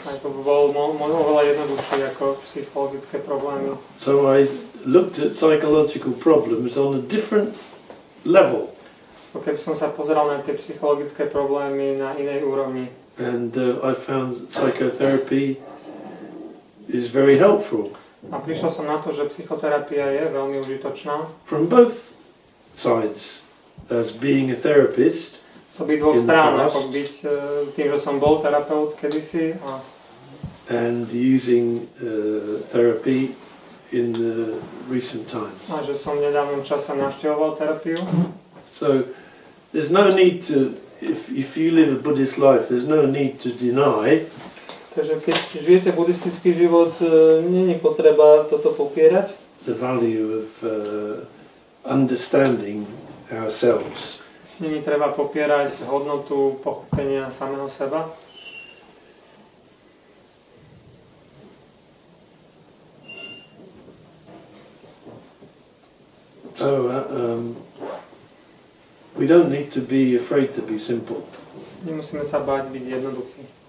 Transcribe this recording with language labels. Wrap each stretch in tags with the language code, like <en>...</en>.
<sk>Ako by bol oveľa jednoduchší ako psychologické problémy.</sk> <en>So I looked at psychological problems on a different level.</en> <sk>keby som sa pozeral na tie psychologické problémy na inej úrovni.</sk> <en>And I found psychotherapy is very helpful.</en> <sk>A prišiel som na to, že psychoterapia je veľmi užitočná.</sk> <en>From both sides, as being a therapist,</en> <sk>Z obidvoch strán, ako byť tým, že som bol terapeut kedysi</sk> <en>and using therapy in recent times.</en> <sk>a že som v nedávnom čase navštevoval terapiu.</sk> <en>So there's no need to, if you live a Buddhist life, there's no need to deny.</en> <sk>Takže keď žijete buddhistický život, nie je potreba toto popierať.</sk> <en>The value of understanding ourselves.</en> <sk>Nie je treba popierať hodnotu pochopenia samého seba.</sk> <en>So we don't need to be afraid to be simple.</en> <sk>Nemusíme sa báť byť jednoduchý.</sk>